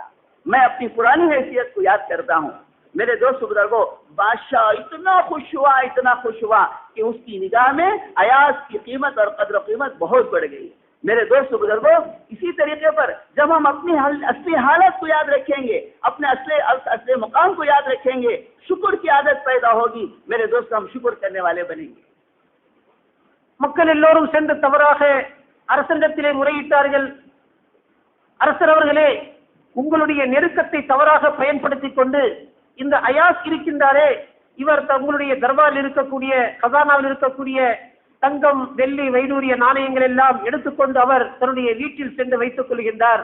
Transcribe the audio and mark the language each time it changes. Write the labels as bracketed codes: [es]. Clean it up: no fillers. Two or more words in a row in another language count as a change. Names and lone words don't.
[ur] میں اپنی پرانی حیثیت کو یاد کرتا ہوں. میرے دوست بزرگوں, بادشاہ اتنا خوش ہوا کہ اس کی نگاہ میں ایاز کی قیمت اور قدر و قیمت بہت بڑھ گئی. میرے دوست بزرگوں, اسی طریقے پر جب ہم اپنی اصلی حالت کو یاد رکھیں گے, اپنے اصل مقام کو یاد رکھیں گے, شکر کی عادت پیدا ہوگی. میرے دوست, ہم شکر کرنے والے بنیں گے. [ta] மக்கள் எல்லோரும் சென்று தவறாக அரசனிடத்திலே முறையிட்டார்கள். அரசர் அவர்களே, உங்களுடைய நெருக்கத்தை தவறாக பயன்படுத்திக் கொண்டு இந்த அயாஸ் இருக்கின்றாரே, இவர் தங்களுடைய தர்பாரில் இருக்கக்கூடிய கசானாவில் இருக்கக்கூடிய தங்கம், வெள்ளி, வைடூரிய நாணயங்கள் எல்லாம் எடுத்துக்கொண்டு அவர் தன்னுடைய வீட்டில் சென்று வைத்துக் கொள்கின்றார்.